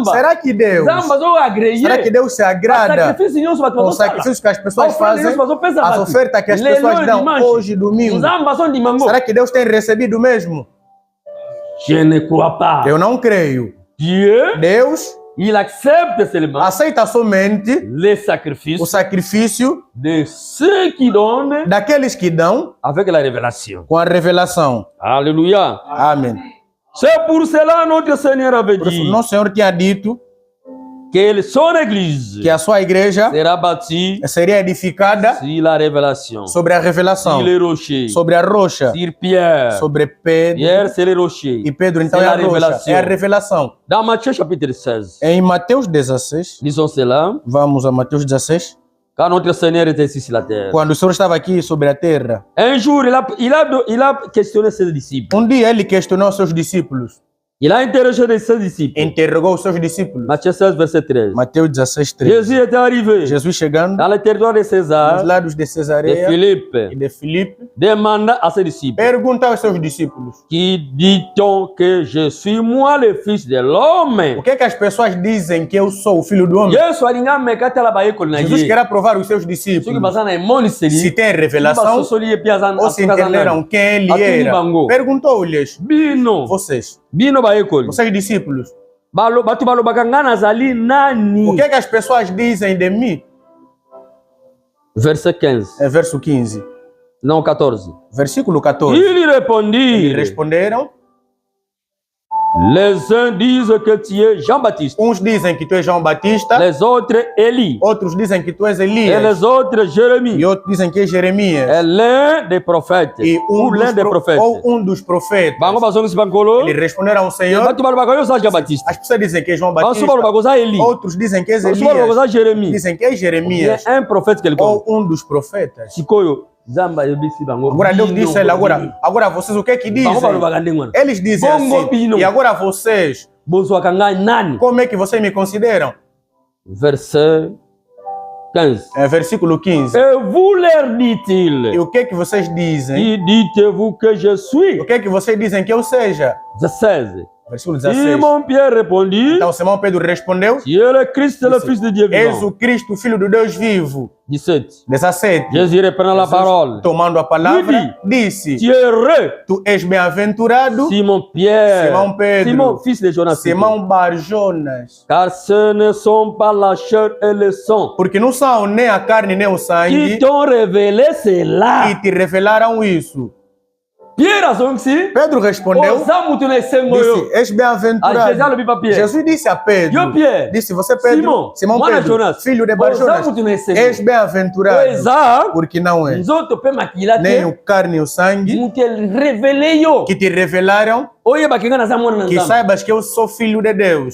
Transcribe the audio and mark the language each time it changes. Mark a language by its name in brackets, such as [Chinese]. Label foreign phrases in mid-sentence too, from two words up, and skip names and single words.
[Portuguese] Será que Deus se agrada com o sacrifício que as pessoas fazem, as ofertas que as pessoas dão hoje, domingo? Será que Deus tem recebido mesmo? Eu não creio. Deus, [French] Il accepte seulement [Portuguese] aceita somente o sacrifício [French] de ceux qui donnent, [Portuguese] daqueles que dão [French] avec la révélation. [Portuguese] Com a revelação. [French] Alléluia. [Portuguese] Amém. [French] C'est pour cela notre Seigneur avait dit. [Portuguese] Nosso Senhor tinha dito [French] que son église, [Portuguese] que a sua igreja [French] será bâtie, [Portuguese] seria edificada [French] sur la révélation, [Portuguese] sobre a revelação, [French] sur les rochers, [Portuguese] sobre a rocha, [French] sur Pierre, [Portuguese] sobre Pedro, [French] Pierre c'est les rochers, [Portuguese] e Pedro então é a rocha, é a revelação. [French] Dans Matthieu chapitre 16, [Portuguese] em Mateus 16, [French] lisons cela. [Portuguese] Vamos a Mateus 16. [French] Quand notre Seigneur était ici sur la terre, [Portuguese] quando o Senhor estava aqui sobre a terra, [French] un jour il a questionné ses disciples. [Portuguese] Dia ele questionou seus discípulos. [French] Il a interrogé ses disciples. [Portuguese] Interrogou os seus discípulos. [French] Matthieu 16, verset 13. [Portuguese] Mateus 16, 13. [French] Jésus était arrivé. [Portuguese] Jesus chegando. [French] Dans le territoire de César. [Portuguese] Nos lados de Cesareia. [French] De Philippe. Demanda a ses disciples. [Portuguese] Pergunta aos seus discípulos. [French] Qui dit-on que je suis moi le fils de l'homme? [Portuguese] O que as pessoas dizem que eu sou o filho do homem? Jesus quer provar os seus discípulos. Se tem revelação ou se entenderam quem ele era. Perguntou-lhes. Vocês discípulos, o que as pessoas dizem de mim? [French] Verset 15. [Portuguese] É verso 15. Não, 14. Versículo 14. Eles responderam. [French] Les uns disent que tu es Jean-Baptiste. [Portuguese] Uns dizem que tu és João Batista. [French] Les autres Élie. [Portuguese] Outros dizem que tu és Elias. [French] Et les autres Jérémie. [Portuguese] E outros dizem que é Jeremias. [French] É l'un des prophètes. [Portuguese] Ou um dos profetas. Eles responderam ao Senhor. As pessoas dizem que é João Batista. Outros dizem que é Elias. Dizem que é Jeremias. É um profeta que ele ou um dos profetas. Agora Deus disse ele, agora vocês o que é que dizem? Eles dizem assim, e agora vocês, como é que vocês me consideram? [French] Verset 15. [Portuguese] É versículo 15. [French] Et vous leur dit-il. [Portuguese] E o que é que vocês dizem? [French] Qui dites-vous que je suis? [Portuguese] O que é que vocês dizem que eu seja? 16. Versículo 16. [French] Simon Pierre répondit. [Portuguese] Então Simão Pedro respondeu. [French] Tu es le Christ, le Fils de Dieu vivant. [Portuguese] És o Cristo, filho do Deus vivo. 17. 17. [French] Jésus reprenant la parole. [Portuguese] Tomando a palavra, disse. [French] Tu es heureux. [Portuguese] Tu és bem-aventurado. [French] Simon Pierre. [Portuguese] Simão Pedro. [French] Simon fils de Jonas. [Portuguese] Simão Bar-Jonas. [French] Car ce ne sont pas la chair et le sang. [Portuguese] Porque não são nem a carne nem o sangue. [French] Qui t'ont révélé cela. [Portuguese] Que te revelaram isso. Pedro respondeu, disse, és bem-aventurado. Jesus disse a Pedro, disse, você Pedro, Simão Pedro, filho de Bar-Jonas, és bem-aventurado, porque não és nem o carne e o sangue que te revelaram, que saibas que eu sou filho de Deus.